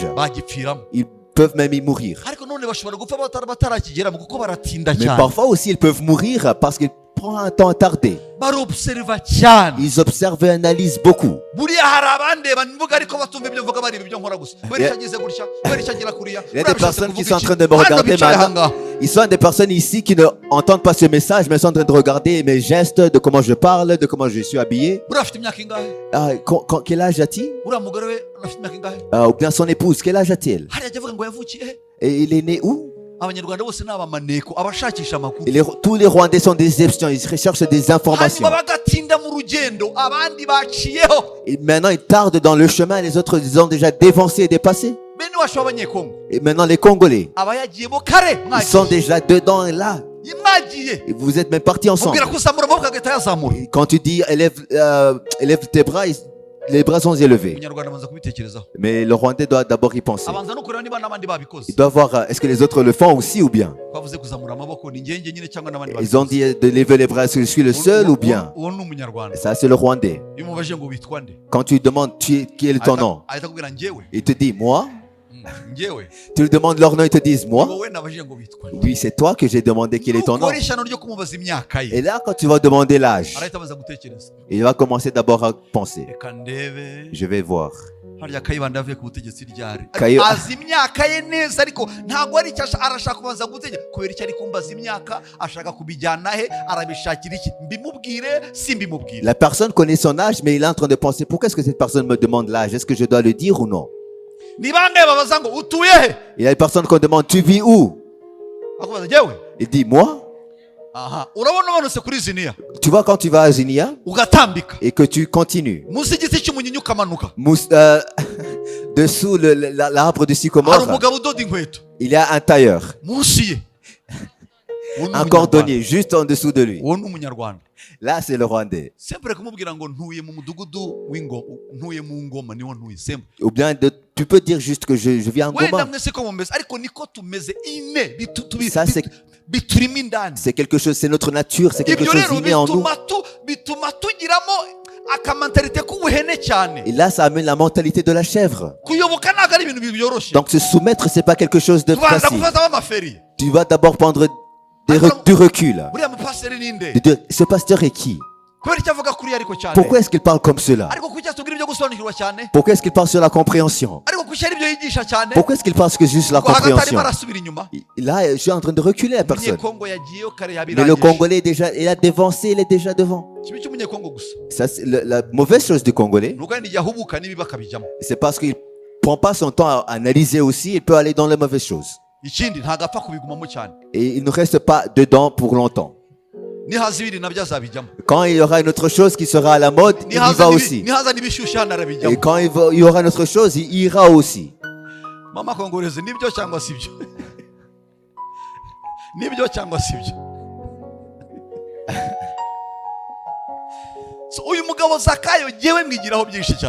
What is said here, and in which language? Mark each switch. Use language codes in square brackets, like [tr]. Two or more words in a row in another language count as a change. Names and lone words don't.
[rw] bagipfiramo. [fr] ils peuvent même y mourir. [rw] Ariko none bashobora gupfa batarakigeramo kuko baratinda [fr] Mais [rw] cyane. [fr] parfois aussi, ils peuvent mourir parce qu'ils prennent un temps tardé. [rw] Barobserva cyane. [fr] Ils observent et analysent beaucoup. [rw] Buriya hari abandeba mvuga ariko batumva ibyo mvuga bareba ibyo nkora gusa. Kubera icyo agize gutya, kubera icyo agira kuriya. [fr] Il y a des personnes qui sont en train de me regarder maintenant. Ils sont des personnes ici qui ne entendent pas ce message, mais sont en train de regarder mes gestes, de comment je parle, de comment je suis habillé. [rw] Buriya afite imyaka ingahe? [fr] Quel âge a-t-il? [rw] Uriya mugore we afite imyaka ingahe? [fr] Ou bien son épouse, quel âge a-t-il? [rw] Hariya ajya avuga ngo yavukiye he? [fr] Et il est né où? [rw] Abanyarwanda bose ni abamaneko abashakisha amakuru. [fr] Tous les Rwandais sont des espions, ils recherchent des informations. [rw] Hanyuma bagatinda mu rugendo abandi baciyeho. [fr] Et maintenant, ils tardent dans le chemin, les autres ils ont déjà dévancé et dépassé. [rw] Bene wacu b'abanyekongo [fr] Et maintenant, les Congolais, [rw] abayagiyemo kare [fr] ils sont déjà dedans et là. [rw] mwagiye. [fr] Et vous êtes même partis ensemble. [rw] Mubwira ko uzamura amaboko agahita yazamura. [fr] Quand tu dis élève tes bras, les bras sont élevés. [rw] umunyarwanda abanza kubitekerezaho, [fr] Mais le Rwandais doit d'abord y penser. [rw] abanza no kureba niba n'abandi babikoze. [fr] Il doit voir est-ce que les autres le font aussi ou bien. [rw] Twavuze kuzamura amaboko, ni njye nyine cyangwa n'abandi [fr] Ils ont dit de lever les bras, est-ce que je suis le seul ou bien. [rw] uwo ni umunyarwanda. [fr] Ça, c'est le Rwandais. [rw] Iyo umubajije ngo witwa nde, [fr] Quand tu lui demandes quel est ton nom, [rw] ahita akubwira njyewe. [fr] il te dit moi. [rw] Njyewe [fr] Tu lui demandes leur nom, ils te disent moi. [rw] wowe nabajije ngo witwa nde. [fr] Oui, c'est toi que j'ai demandé quel est ton nom. [rw] Nukora ishyano ryo kumubaza imyaka ye, [fr] Et là, quand tu vas demander l'âge, [rw] arahita abanza gutekereza, [fr] il va commencer d'abord à penser. [rw] reka ndebe, [fr] Je vais voir. [rw] harya Kayibanda avuye ku butegetsi ryari. Kayi- Azi imyaka ye neza, ariko ntabwo ari icyo arashaka kubanza gutegeka. Kubera icyo ari kumbaza imyaka, ashaka kubijyana he, arabishakira iki, mbimubwire simbimubwire. [fr] La personne connaît son âge, mais il est en train de penser pourquoi est-ce que cette personne me demande l'âge? Est-ce que je dois le dire ou non? [rw] Ni bangahe babaza ngo utuye he, [fr] Il y a une personne qu'on demande tu vis où? [rw] akubaza njyewe. [fr] Il dit moi. [rw] Aha, urabona umanutse kuri ziniya [fr] Tu vois, quand tu vas à Zinia [rw] ugatambika [fr] et que tu continues [rw] munsi y'igiti cy'umunyinya ukamanuka, [fr] dessous l'arbre du [rw] hari [fr] sycomore, [rw] umugabo udoda inkweto [fr] il y a un tailleur, [rw] munsi ye. Uwo ni [fr] un [rw] umunyarwanda. [fr] cordonnier juste en dessous de lui. [rw] Uwo ni umunyarwanda. [fr] Là, c'est le Rwandais. [rw] Sempre kumubwira ngo ntuye mu mudugudu w'ingoma, ntuye mu ngoma, niho ntuye. Sempre [fr] Ou bien tu peux dire juste que je viens en [rw] wenda Goma. mwese ko mumeze, ariko niko tumeze ine [fr] Ça, c'est [rw] biturimo indani. [fr] c'est quelque chose, c'est notre nature, c'est quelque [rw] Ibyo [fr] chose [rw] rero [fr] inné en nous. [rw] bituma tugiramo akamentalite k'ubuhene cyane. [fr] Et là, ça amène la mentalité de la chèvre. [rw] Kuyoboka ntabwo ari ibintu byoroshye. [fr] Donc, se soumettre, c'est pas quelque chose de [rw] Tubanza [fr] facile. [rw] gufata amaferi. [fr] Tu vas d'abord prendre du recul. [rw] Buriya mupasiteri ni nde? [fr] De dire, ce pasteur est qui? [rw] Kubera icyo avuga kuri ariko cyane. [fr] Pourquoi est-ce qu'il parle comme cela? [rw] Ariko kuki atubwira ibyo gusobanukirwa cyane? [fr] Pourquoi est-ce qu'il parle sur la compréhension? [rw] Ariko kuki ari ibyo yigisha cyane? [fr] Pourquoi est-ce qu'il parle que juste la [rw] Ngo hagati arimo [fr] compréhension? [rw] arasubira inyuma. [fr] Là, je suis en train de reculer la personne. [rw] Umunyekongo yagiyeyo kare [fr] Mais le [rw] yabirangije. [fr] Congolais, déjà, il a dévancé, il est déjà devant. [rw] Kibi cy'umunyekongo gusa. [fr] Ça, c'est la mauvaise chose du Congolais, [rw] Nuko kandi yahubuka n'ibibi akabijyamo. [fr] c'est parce qu'il prend pas son temps à analyser aussi, il peut aller dans les mauvaises choses. [rw] Ikindi ntabwo apfa kubigumamo cyane. [fr] Et il ne reste pas dedans pour longtemps. [rw] Nihaza ibindi nabyo azabijyamo. [fr] Quand il y aura une autre chose qui sera à la mode, il y va aussi. [rw] Nihaza n'ibishyushye hano [fr] Et [rw] arabijyamo. [fr] quand il y aura une autre chose, il ira aussi. [rw] Mama kongoreze nibyo cyangwa si byo? Nibyo cyangwa si byo? So, uyu mugabo Zakayo yewe mwigiraho byinshi cyane.